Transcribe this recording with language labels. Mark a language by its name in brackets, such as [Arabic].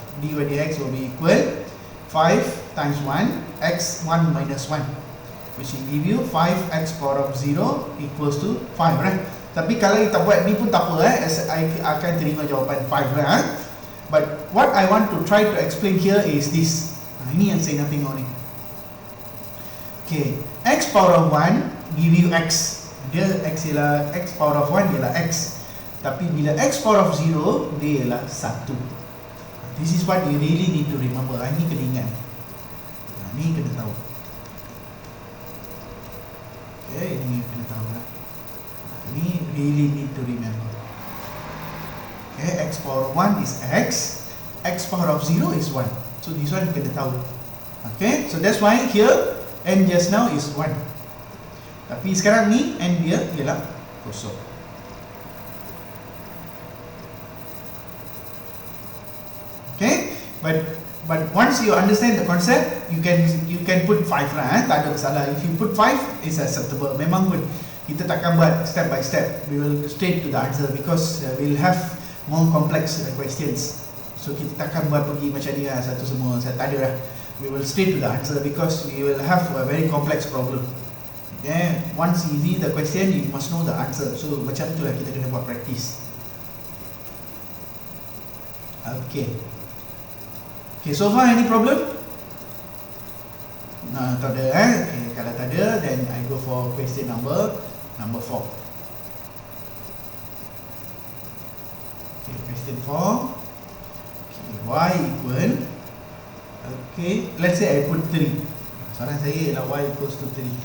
[English] Dy dx will be equal 5 times 1 x 1 minus 1, which will give you 5x power of 0 equals to 5, right? [Malay] Tapi kalau kita buat ni pun tak apa, I akan terima jawapan 5, right? [English] But what I want to try to explain here is this. [Malay] Ini yang saya nak tengok ni. [English] Okay, x power of 1 give you x. [Malay] Dia x ialah x power of 1 ialah x. Tapi bila x power of 0, dia ialah 1. [English] This is what you really need to remember. [Malay] Ini kena ingat. Ni kena tahu. Okay, ini kena tahu lah. Ini [English] really need to remember. Okay, x power of 1 is x power of 0 is 1. So this one [Malay] kena tahu. [English] Okay, so that's why here n just now is 1. [Malay] Tapi sekarang ni n dia ialah kosong. [English] Okay, but once you understand the concept, you can put 5 lah, [Malay] tak ada masalah. [English] If you put 5, it's acceptable. [Malay] Memang pun kita takkan buat [English] step by step. We will straight to the answer because we'll have more complex questions. [Malay] So kita takkan buat pergi macam ni lah, satu semua, tak ada lah. [English] We will straight to the answer because we will have a very complex problem. Okay, once easy the question, you must know the answer. [Malay] So macam tu lah kita kena buat practice. [English] Okay. Okay, so far any problem? [Malay] Tak ada okay, kalau tak ada, [English] then I go for question number 4. Okay, question 4. Okay, y equal, okay, let's say I put 3. [Malay] Soalan saya ialah y equals to 3.